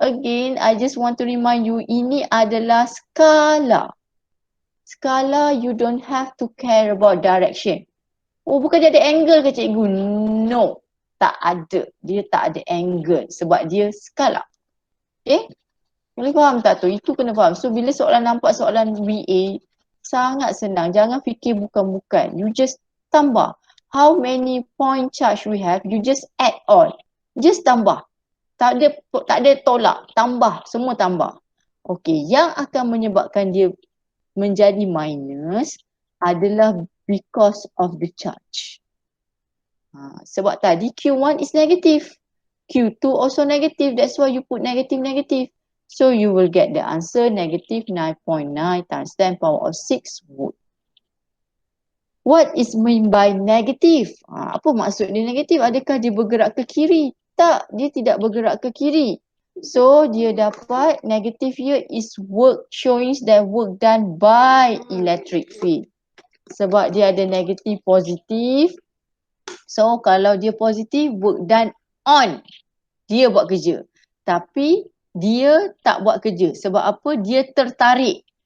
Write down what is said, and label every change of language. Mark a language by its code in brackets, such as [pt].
[en] Again, I just want to remind you, [ms] ini adalah skala. [en] Skala, you don't have to care about direction. [ms] Oh, bukan dia ada angle ke, cikgu? No. Tak ada. Dia tak ada angle. Sebab dia skala. Okay? Boleh faham tak tu? Itu kena faham. So, bila nampak soalan VA, sangat senang. Jangan fikir bukan-bukan. You just tambah. [en] How many point charge we have, you just add on. [ms] Just tambah. Tak ada tolak. Tambah. Semua tambah. Okay. Yang akan menyebabkan dia menjadi minus adalah [en] because of the charge. Sebab tadi Q1 is negative. Q2 also negative. That's why you put negative. So you will get the answer negative 9.9 times 10 power of 6 volt. What is mean by negative? [ms] Apa maksud dia negatif? Adakah dia bergerak ke kiri? Tak, dia tidak bergerak ke kiri. [en] So [ms] dia dapat [en] negative here is work showing that work done by electric field. [ms] Sebab dia ada negatif positif. So kalau dia positif, [en] work done on. [ms] Dia buat kerja. Tapi dia tak buat kerja. Sebab apa? Dia tertarik.